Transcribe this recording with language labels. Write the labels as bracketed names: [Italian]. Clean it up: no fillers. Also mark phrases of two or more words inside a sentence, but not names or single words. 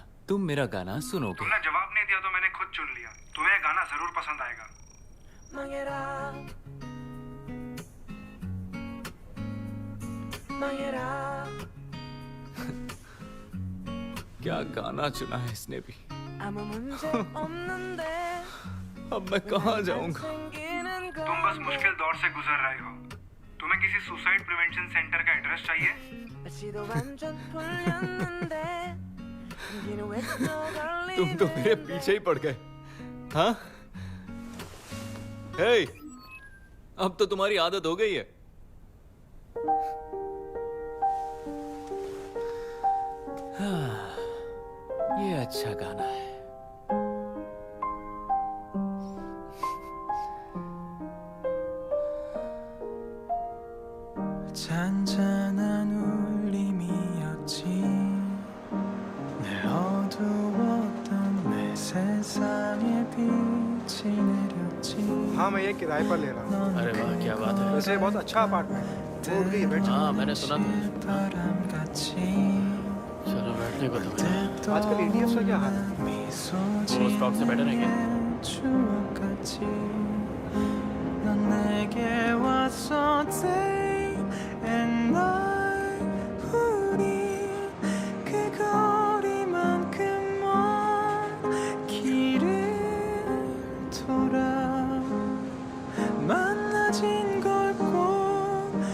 [Hindi] तुम मेरा गाना सुनोगे? तुमने जवाब नहीं दिया तो मैंने खुद चुन लिया। तुम्हें गाना जरूर पसंद आएगा। [Korean] 망해라 망해라 [Hindi] क्या गाना चुना है इसने भी। [Korean] 아무 문제 없는데 [Hindi] अब मैं कहाँ जाऊंगा? तुम बस मुश्किल दौर से गुजर रहे हो। तुम्हें किसी [English] suicide prevention center [Hindi] का एड्रेस चाहिए? [Korean] 날씨도 완전 풀렸는데 공기는 왜 또 [Hindi] तुम तो मेरे पीछे ही पड़ गए। हाँ? हे, अब तो तुम्हारी आदत हो गई है। हाँ, ये अच्छा गाना है। [Korean] 잔잔한 울림이었지 늘 어두웠던 내 세상에 빛이 내렸지 [Hindi] हाँ मैं ये किराए पर ले रहा हूँ। अरे वाह क्या बात है। वैसे बहुत अच्छा अपार्टमेंट है। रोड गई बैठ जाओ। हाँ मैंने सुना था। चलो बैठने को तो है। आजकल ETFs का क्या हाल है? वो स्टॉक से बेटर है क्या? [Korean] 추억같이 넌 내게 왔어 [English] day and night [Korean] 우리 그 거리만큼 먼 길을 돌아 만나진 걸 꼭